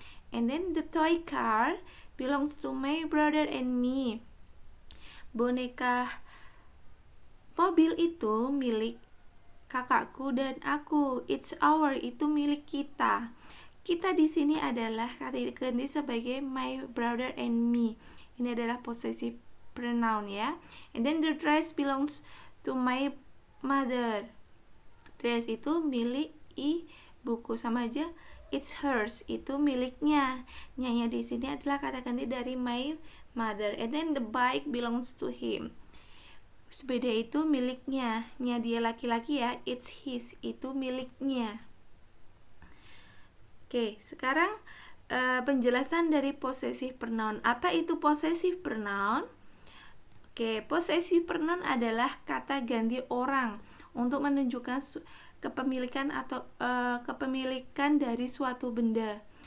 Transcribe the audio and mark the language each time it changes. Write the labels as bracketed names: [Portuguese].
[English] And then the toy car belongs to my brother and me. [Indonesian] Boneka mobil itu milik kakakku dan aku. [English] It's our, [Indonesian] itu milik kita. Kita di sini adalah kata ganti sebagai [English] my brother and me. [Indonesian] Ini adalah possessive pronoun ya. [English] And then the dress belongs to my mother. [Indonesian] Dress itu milik ibuku, sama aja [English] it's hers, [Indonesian] itu miliknya. Nyanya di sini adalah kata ganti dari [English] my mother. And then the bike belongs to him. [Indonesian] Sepeda itu miliknya. Dia laki-laki ya, [English] it's his, [Indonesian] itu miliknya. Oke, sekarang penjelasan dari possessive pronoun. Apa itu possessive pronoun? Oke, possessive pronoun adalah kata ganti orang untuk menunjukkan kepemilikan atau kepemilikan dari suatu benda.